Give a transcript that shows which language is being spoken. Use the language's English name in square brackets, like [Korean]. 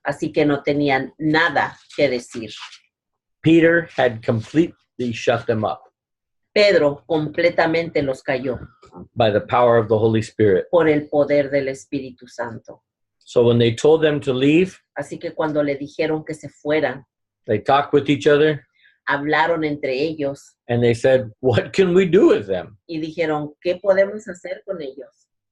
[Spanish] Así que no tenían nada que decir. [English] Peter had completely shut them up [Spanish] Pedro completamente los cayó [English] by the power of the Holy Spirit. [Spanish] por el poder del Espíritu Santo. [English] So when they told them to leave, [Spanish] Así que cuando le dijeron que se fueran, [English] they talked with each other [Spanish] hablaron entre ellos [English] and they said, what can we do with them? [Spanish] y dijeron, ¿qué podemos hacer con ellos?